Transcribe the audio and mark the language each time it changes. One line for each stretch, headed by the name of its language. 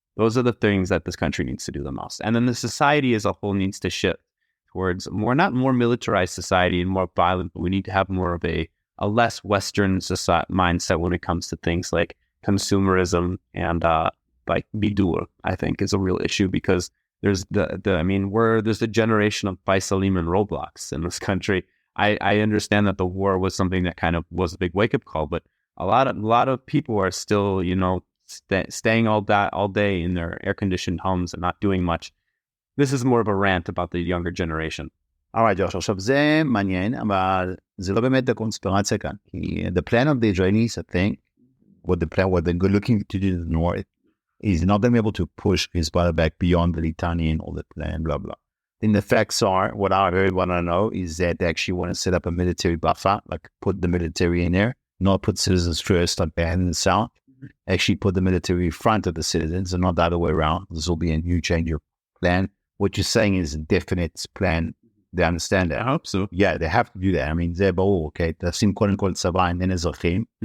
English: Those are the things that this country needs to do the most. And then the society as a whole needs to shift towards not more militarized society and more violent, but we need to have more of a less Western mindset when it comes to things like consumerism and like bidur, I think is a real issue because there's there's a generation of Faisalim and Roblox in this country. I understand that the war was something that kind of was a big wake-up call, but a lot of people are still, you know, staying all day in their air-conditioned homes and not doing much. This is more of a rant about the younger generation.
Hebrew: Alright, Josh, עכשיו זה מעניין, אבל זה לא באמת הקונספירציה כאן.
English: The plan of the Israelis, I think, what they're looking to do in the north is not going to be able to push Hezbollah back beyond the Litani and all the plan, blah, blah. Then the facts are, what I heard, what I know, is that they actually want to set up a military buffer, like put the military in there, not put citizens first, like they had in the south. Actually put the military in front of the citizens and not the other way around. This will be a new change of plan. What you're saying is a definite plan. They understand that. I hope so. Yeah, they have to do that. I mean, they're bold, okay?
Hebrew: תשים קודם כל צבא
English: and then
Hebrew: אזרחים.